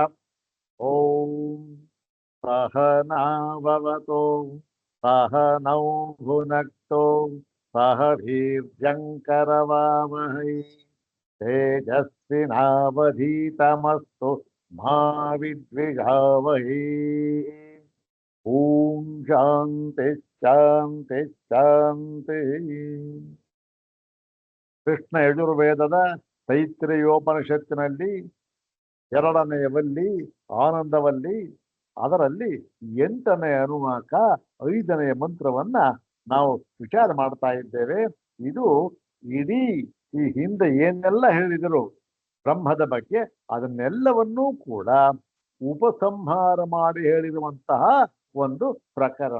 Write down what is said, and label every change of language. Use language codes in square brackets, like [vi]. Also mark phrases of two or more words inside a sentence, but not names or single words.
[sa] ॐ सहनाववतु सहनौ भुनक्तु सह वीर्यङ्करवावहै तेजस्विनावधीतमस्तु मा विद्विषावहै। ॐ शान्ति ಶಾಂತಿ ಶಾಂತಿ। [kn] ಕೃಷ್ಣ ಯಜುರ್ವೇದದ ತೈತ್ರೇಯೋಪನಿಷತ್ತಿನಲ್ಲಿ 2ನೇಯವಲ್ಲಿ ಆನಂದವಲ್ಲಿ, ಅದರಲ್ಲಿ 8ನೇ ಅನುವಾಕ 5ನೇ ಮಂತ್ರವನ್ನ ನಾವು ವಿಚಾರ ಮಾಡ್ತಾ ಇದ್ದೇವೆ. ಇದು ಇಡೀ ಈ ಹಿಂದೆ ಏನೆಲ್ಲ ಹೇಳಿದರು ಬ್ರಹ್ಮದ ಬಗ್ಗೆ ಅದನ್ನೆಲ್ಲವನ್ನೂ ಕೂಡ ಉಪಸಂಹಾರ ಮಾಡಿ ಹೇಳಿರುವಂತಹ ಒಂದು ಪ್ರಕರಣ.